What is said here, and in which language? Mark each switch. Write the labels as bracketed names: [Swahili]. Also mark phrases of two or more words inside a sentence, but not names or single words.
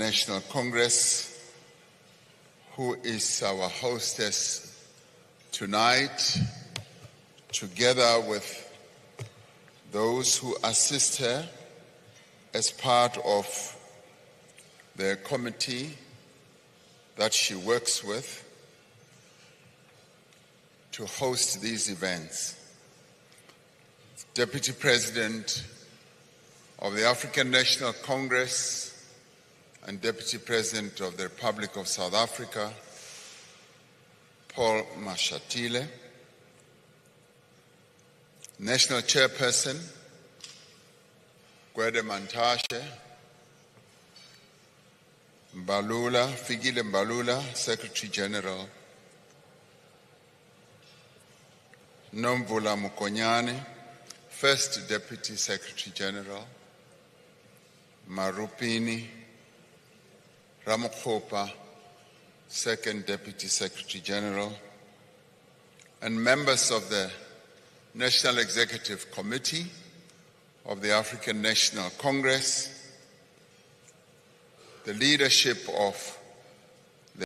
[English] National Congress, who is our hostess tonight, together with those who assist her as part of the committee that she works with to host these events. Deputy President of the African National Congress and Deputy President of the Republic of South Africa, Paul Mashatile, National Chairperson, Gwede Mantashe, Fikile Mbalula, Secretary General, Nomvula Mukonyane, First Deputy Secretary General, Marupini Ramokgopa, Second Deputy Secretary General, and members of the National Executive Committee of the African National Congress, the leadership of the